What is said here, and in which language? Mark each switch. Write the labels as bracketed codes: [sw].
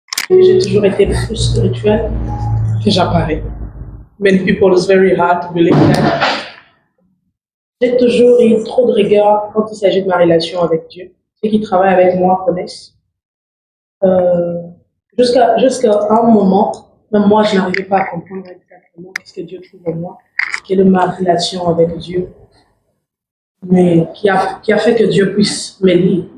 [fr] j'ai toujours été plus spirituel que j'apparais. [en] Many people, it's very hard to believe that. [fr] J'ai toujours eu trop de rigueur quand il s'agit de ma relation avec Dieu. Ceux qui travaillent avec moi connaissent. Jusqu'à un moment, même moi, je n'arrivais pas à comprendre exactement ce que Dieu trouve en moi, quelle est ma relation avec Dieu, mais qui a fait que Dieu puisse m'aider.